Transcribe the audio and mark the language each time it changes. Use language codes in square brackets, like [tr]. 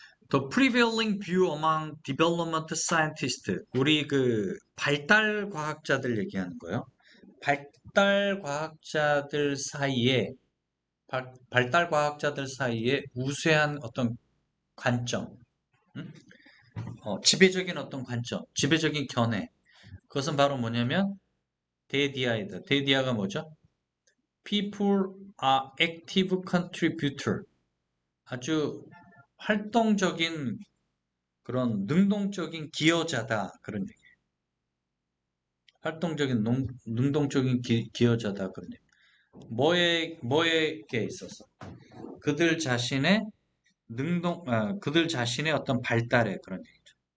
[en] The prevailing view among development scientists. [ko] 우리 발달 과학자들 얘기하는 거예요. 발달 과학자들 사이에, 발달 과학자들 사이에 우세한 어떤 관점, 음? 지배적인 어떤 관점, 지배적인 견해. 그것은 바로 뭐냐면 데디아이다. 데디아가 뭐죠? [en] People are active contributor. [ko] 아주 활동적인 그런 능동적인 기여자다. 그런 얘기. 활동적인 능동적인 기여자다. 그런 얘기. 뭐에게 있어서? 그들 자신의 그들 자신의 어떤 발달에, 그런 얘기죠.